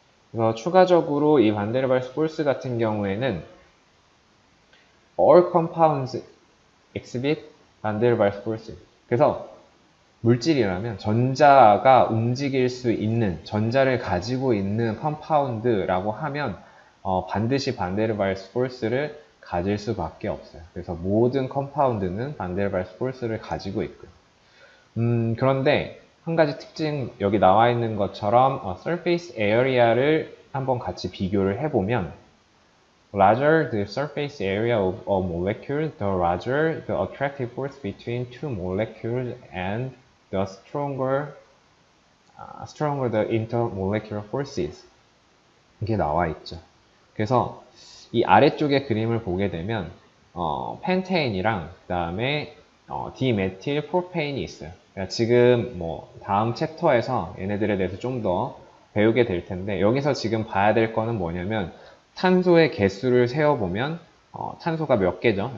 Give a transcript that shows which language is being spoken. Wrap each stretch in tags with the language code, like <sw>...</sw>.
<ko>그래서 추가적으로 이 반데르발스 포스 같은 경우에는</ko> <en>all compounds exhibit</en> <ko>반데르발스 포스. 그래서 물질이라면 전자가 움직일 수 있는, 전자를 가지고 있는 컴파운드라고 하면 반드시 반데르발스 포스를 가질 수밖에 없어요. 그래서 모든 컴파운드는 반데르발스 포스를 가지고 있고요. 그런데 한 가지 특징 여기 나와 있는 것처럼</ko> <en>surface area를</en> <ko>한번 같이 비교를 해보면</ko> <en>larger the surface area of a molecule, the larger the attractive force between two molecules and the stronger the intermolecular forces.</en> <ko>이게 나와 있죠. 그래서 이 아래쪽의 그림을 보게 되면 펜테인이랑 그다음에 디메틸 프로페인이 있어요. 그러니까 지금 뭐 다음 챕터에서 얘네들에 대해서 좀 더 배우게 될 텐데 여기서 지금 봐야 될 거는 뭐냐면 탄소의 개수를 세어보면 탄소가 몇 개죠?</ko>